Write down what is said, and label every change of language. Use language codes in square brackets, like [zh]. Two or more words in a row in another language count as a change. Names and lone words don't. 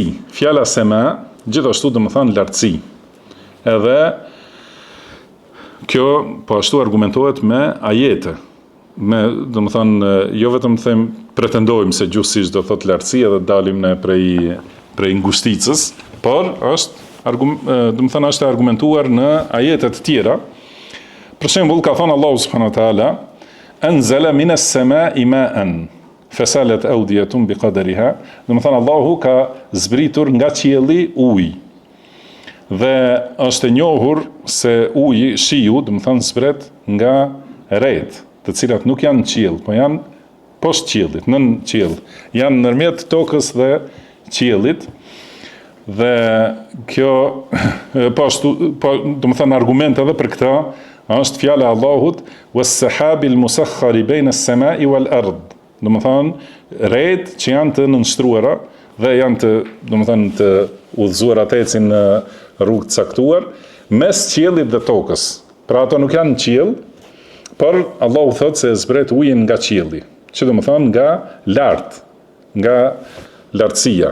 [sq] Fjala sama gjithashtu domethënë lartësi. Edhe kjo po ashtu argumentohet me ajete. Domethënë jo vetëm të them pretendojmë se gjuhësisht do thotë lartësi edhe dalim ne prej ngushticës, por është domethënë është argumentuar në ajete të tjera. Për shembull ka thënë Allahu [ar] سبحانه وتعالى أنزل من السماء ماء فسالت أودية بقدرها. [sq] Domethënë Allahu ka zbritur nga qielli ujë. Dhe është e njohur se uji, shiu, domethënë zbret nga rreth, të cilat nuk janë në qiell, po janë poshtë qiellit, nën qiell. Janë ndërmjet tokës dhe qiellit. Dhe kjo domethënë argument edhe për këtë është fjala e Allahut [ar] والسحاب المسخر بين السماء والأرض. [sq] Domethënë rreth që janë të nënshtruara dhe janë të udhëzuar atë ecin në rrugë të caktuar mes qiellit dhe tokës. Pra ato nuk janë në qiell, por Allahu thotë se zbret ujin nga qielli, që domethënë nga lart, nga lartësia.